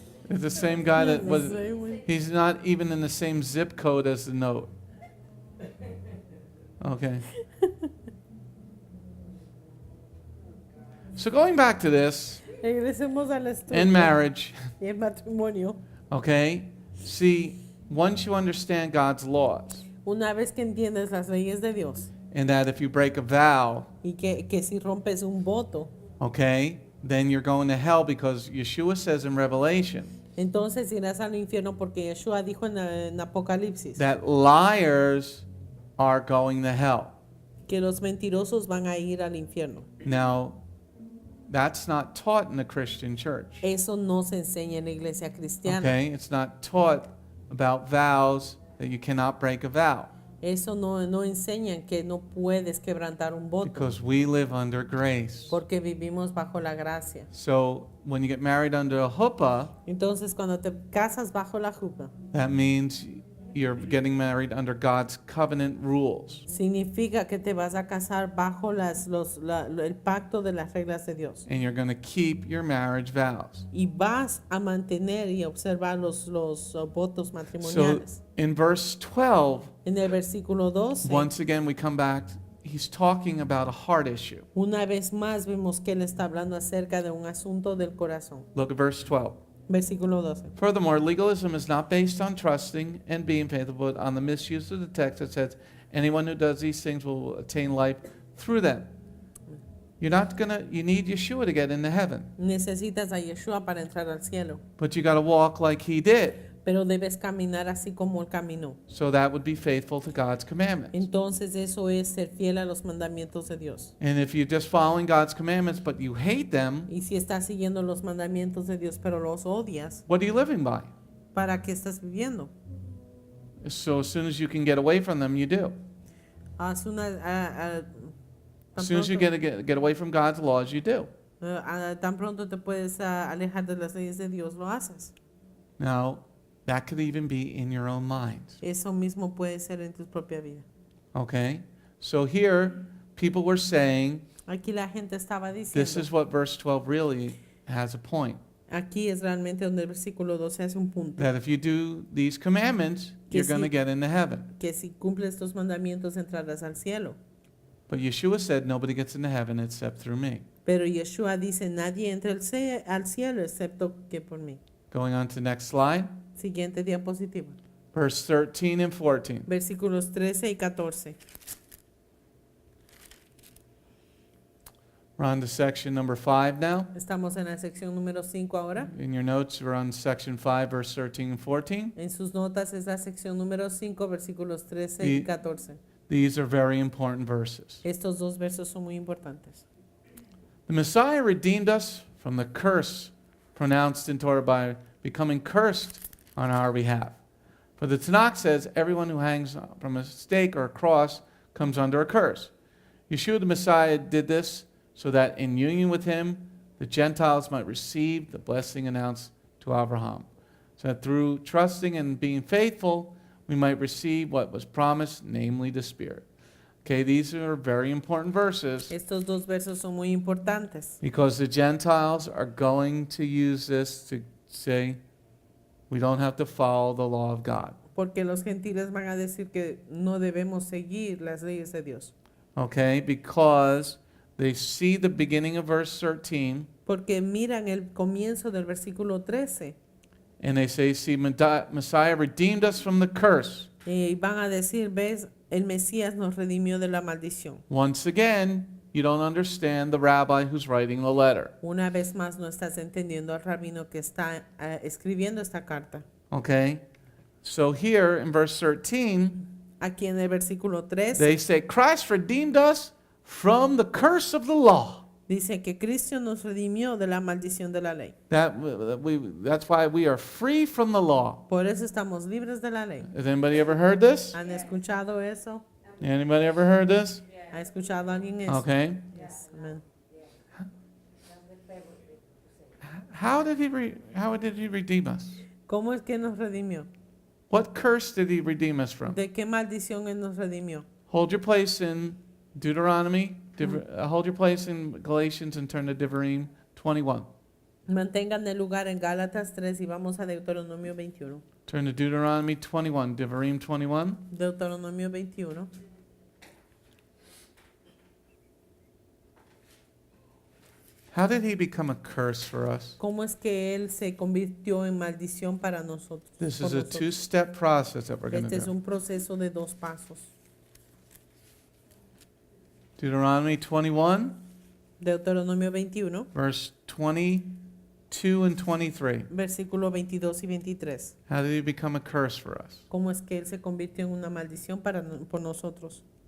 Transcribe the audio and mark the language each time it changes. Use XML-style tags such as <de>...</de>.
<en>It's the same guy that was, he's not even in the same zip code as the note. Okay. So going back to this,</en> <es>Regresemos al estudio</es> <en>in marriage,</en> <es>y el matrimonio.</es> <en>okay, see, once you understand God's laws,</en> <es>Una vez que entiendes las leyes de Dios</es> <en>and that if you break a vow,</en> <es>y que si rompes un voto,</es> <en>okay, then you're going to hell because Yeshua says in Revelation</en> <es>entonces irás al infierno porque Yeshua dijo en Apocalipsis</es> <en>that liars are going to hell.</en> <es>que los mentirosos van a ir al infierno.</es> <en>Now, that's not taught in the Christian church.</en> <es>Eso no se enseña en la iglesia cristiana.</es> <en>Okay, it's not taught about vows that you cannot break a vow</en> <es>Eso no enseñan que no puedes quebrantar un voto</es> <en>because we live under grace.</en> <es>porque vivimos bajo la gracia.</es> <en>So when you get married under a huppah,</en> <es>Entonces cuando te casas bajo la jupa,</es> <en>that means you're getting married under God's covenant rules.</en> <es>Significa que te vas a casar bajo el pacto de las reglas de Dios.</es> <en>And you're going to keep your marriage vows.</en> <es>Y vas a mantener y observar los votos</es> <en>So</en> <es>matrimoniales.</es> <en>in verse 12,</en> <es>En el versículo 12,</es> <en>once again we come back, he's talking about a heart issue.</en> <es>una vez más vemos que él está hablando acerca de un asunto del corazón.</es> <en>Look at verse 12.</en> <es>Versículo 12.</es> <en>Furthermore, legalism is not based on trusting and being faithful, but on the misuse of the text that says, anyone who does these things will attain life through them. You need Yeshua to get into heaven,</en> <es>Necesitas a Yeshua para entrar al cielo,</es> <en>but you got to walk like he did.</en> <es>pero debes caminar así como él caminó.</es> <en>So that would be faithful to God's commandments.</en> <es>Entonces eso es ser fiel a los mandamientos de Dios.</es> <en>And if you're just following God's commandments, but you hate them,</en> <es>Y si estás siguiendo los mandamientos de Dios, pero los odias,</es> <en>what are you living by?</en> <es>¿para qué estás viviendo?</es> <en>So as soon as you can get away from them, you do.</en> <es>Haz una,</es> <en>As soon as you get away from God's laws, you do.</en> <es>tan pronto te puedes alejar de las leyes de Dios, lo haces.</es> <en>Now, that could even be in your own minds.</en> <es>Eso mismo puede ser en tu propia vida.</es> <en>Okay? So here, people were saying,</en> <es>Aquí la gente estaba</es> <en>this</en> <es>diciendo,</es> <en>is what verse 12 really has a point.</en> <es>aquí es realmente donde el versículo 12 hace un punto,</es> <en>That if you do these commandments,</en> <es>Que</es> <en>you're going to</en> <es>si-</es> <en>get into heaven.</en> <es>que si cumples estos mandamientos entrarás al cielo.</es> <en>But Yeshua said, nobody gets into heaven except through me.</en> <es>Pero Yeshua dice, nadie entra al cielo excepto que por mí.</es> <en>Going on to the next slide.</en> <es>Siguiente diapositiva.</es> <en>Verse 13 and 14.</en> <es>Versículos 13 y 14.</es> <en>We're on to section number 5 now.</en> <es>Estamos en la sección número 5 ahora.</es> <en>In your notes, we're on section 5, verse 13 and 14.</en> <es>En sus notas es la sección número 5, versículos 13 Y- y 14.</es> <en>These are very important verses.</en> <es>Estos dos versos son muy importantes.</es> <en>The Messiah redeemed us from the curse pronounced in Torah by becoming cursed on our behalf. For the Tanakh says, everyone who hangs from a stake or a cross comes under a curse. Yeshua the Messiah did this so that in union with him, the Gentiles might receive the blessing announced to Abraham. So that through trusting and being faithful, we might receive what was promised, namely the Spirit. Okay, these are very important verses</en> <es>Estos dos versos son muy importantes</es> <en>because the Gentiles are going to use this to say, we don't have to follow the law of God.</en> <es>porque los gentiles van a decir que no debemos seguir las leyes de Dios.</es> <en>Okay, because they see the beginning of verse 13</en> <es>Porque miran el comienzo del versículo 13</es> <en>and they say, see, Messiah redeemed us from the curse.</en> <es>y van a decir, ves, el Mesías nos redimió de la maldición.</es> <en>Once again, you don't understand the rabbi who's writing the letter.</en> <es>Una vez más no estás entendiendo al rabino que está escribiendo esta carta.</es> <en>Okay, so here in verse 13,</en> <es>Aquí en el versículo 13</es> <en>they say, Christ redeemed us from the curse of the law.</en> <es>dice que Cristo nos redimió de la maldición de la ley.</es> <en>That's why we are free from the law.</en> <es>Por eso estamos libres de la ley.</es> <en>Has anybody ever heard this?</en> <es>¿Han escuchado eso?</es> <en>Anybody ever heard this?</en> <es>¿Ha escuchado alguien eso?</es> <en>Okay. Yes, amen. How did he redeem us?</en> <es>¿Cómo es que nos redimió?</es> <en>What curse did he redeem us from?</en> <es>¿De qué maldición él nos redimió?</es> <en>Hold your place in Deuteronomy. Hold your place in Galatians and turn to Devarim 21.</en> <es>Mantengan el lugar en Gálatas 3 y vamos a Deuteronomio 21.</es> <en>Turn to Deuteronomy 21, Devarim 21.</en> <es>Deuteronomio 21.</es> <en>How did he become a curse for us?</en> <es>¿Cómo es que él se convirtió en maldición para nosotros?</es> <en>This</en> <es>por</es> <en>is a</en> <es>nosotros?</es> <en>two-step process that we're going</en> <es>Este</es> <en>to</en> <es>es</es> <en>do.</en> <es>un proceso de 2 pasos.</es> <en>Deuteronomy 21,</en> <es>Deuteronomio 21,</es> <en>verse 22 and 23.</en> <es>versículo 22 y 23.</es> <en>How did he become a curse for us?</en> <es>¿Cómo es que él se convirtió en una maldición por nosotros?</es>